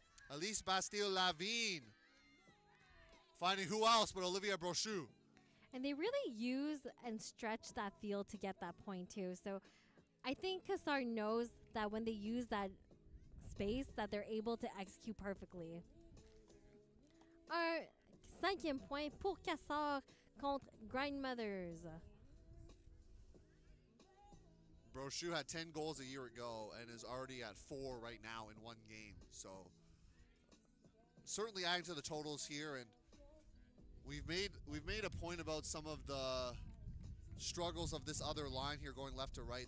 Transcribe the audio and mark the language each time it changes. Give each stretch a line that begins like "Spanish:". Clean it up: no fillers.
English: Elise Bastille-Lavigne. Finding who else but Olivia Brochu. And they really use and stretch that field to get that point too. So I think Quasar knows that when they use that space that they're able to execute perfectly.
French: Un 5e point pour Quasar contre Grindmothers.
English: Brochu had 10 goals a year ago and is already at 4 right now in 1 game. So certainly adding to the totals here, and we've made a point about some of the struggles of this other line here going left to right.